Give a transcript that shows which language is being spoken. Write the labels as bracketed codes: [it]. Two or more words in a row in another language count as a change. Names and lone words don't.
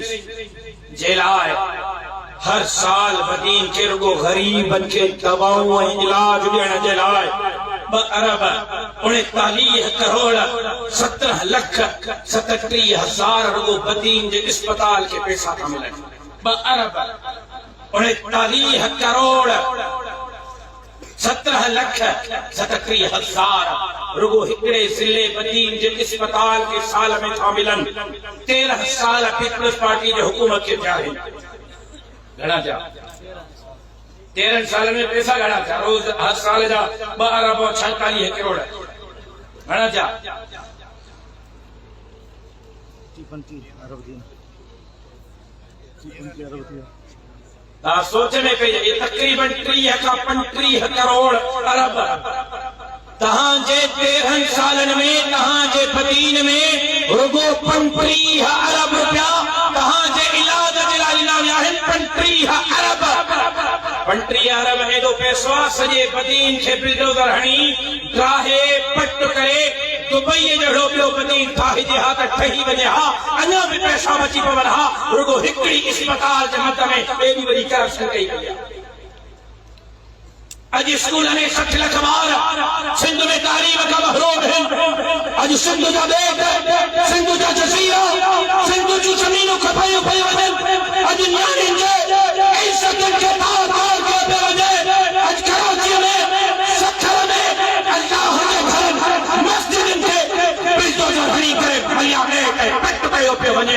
[sd] जे लाइ हर साल बदीन के रुगो गरीबन के दवाऊं इलाज ॾियण जे लाइ 2 अरब 39 करोड़ 17 लख 37 हजार रुगो बदीन जे अस्पताल के पैसा था मिलन 2 अरब 39 करोड़ 17 लख 37 हजार रुगो हिकड़े जिले बदीन जे अस्पताल के साल में था मिलन 13 साल पीपल्स पार्टी जे हुकूमत के थिया घणा थिया 13 साल में पैसा घणा थिया रोज हर साल जा 2 अरब 46 करोड़ घणा थिया 35 अरब सोच में कही ये तकरीबन 35 करोड़ अरब तहांजे 13 सालन में तहांजे बदीन में रुगो 35 अरब रुपया तहांजे इलाज जे लाइ ॾिना विया आहिनि 35 अरब 35 अरब एॾो पैसो आहे सॼे बदीन खे बिल्डोज़र हणी ड्राहे पट करे दुबई जहिड़ो ॿियो बदीन ठाहिजे हा त ठही वञे हा अञा बि पैसा बची पवनि हा रुगो हिकिड़ी अस्पताल जे मद में एॾी वॾी करप्शन कई वई आहे अज स्कूल ने 60 लाख ॿार सिंध में तालीम का महरूम आहिनि। अज सिंध जा ॿेट, सिंध जा जज़ीरा, सिंध जूं ज़मीनूं खपायूं पयूं वञनि। अज न्याणियुनि जे इज़तुनि खे तार तार कयो पियो वञे। अज कराची में, सखर में अल्लाह जे घरनि मस्जिदुनि खे बिल्डोज़र हणी करे भलिया पेट कयो पियो वञे।